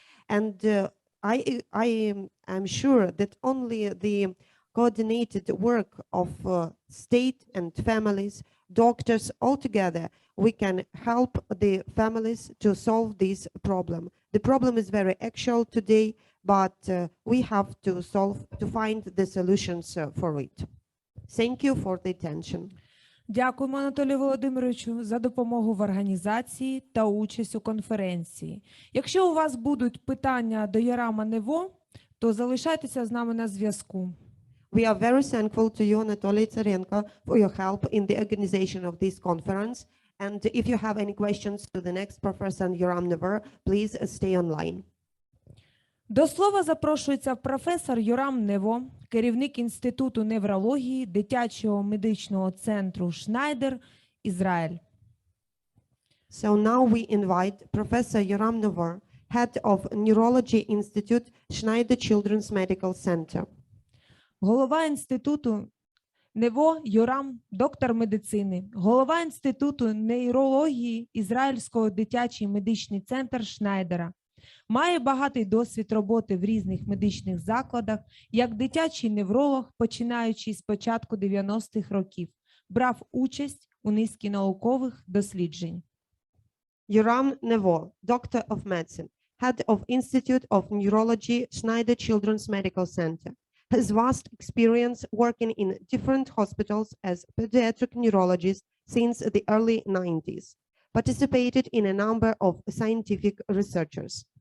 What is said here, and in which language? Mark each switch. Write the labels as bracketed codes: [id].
[en] And I am sure that only the coordinated work of state and families, doctors all together, we can help the families to solve this problem. The problem is very actual today, but we have to find the solutions for it. Thank you for the attention. [uk] Дякуємо, Анатолію Володимировичу, за допомогу в організації та участь у конференції. Якщо у вас будуть питання до Йорама Нево, то залишайтеся з нами на зв'язку. [en] We are very thankful to you, Anatoly Царенко, for your help in the organization of this conference. And if you have any questions to the next professor, Йорам Нево, please stay online. [uk] До слова запрошується професор Йорам Нево, керівник Інституту неврології дитячого медичного центру Шнайдер, Ізраїль. [en] So now we invite Professor Йорам Нево, head of Neurology Institute, Schneider Children's Medical Center. [uk] Голова Інституту Нево Йорам, доктор медицини. Голова Інституту неврології Ізраїльського дитячий медичний центр Шнайдера. Має багатий досвід роботи в різних медичних закладах, як дитячий невролог, починаючи з початку 90-х років. Брав участь у низці наукових досліджень. [en] Йорам Нево, Doctor of Medicine, Head of Institute of Neurology, Schneider Children's Medical Center, has vast experience working in different hospitals as pediatric neurologist since the early 90s, participated in a number of scientific researchers.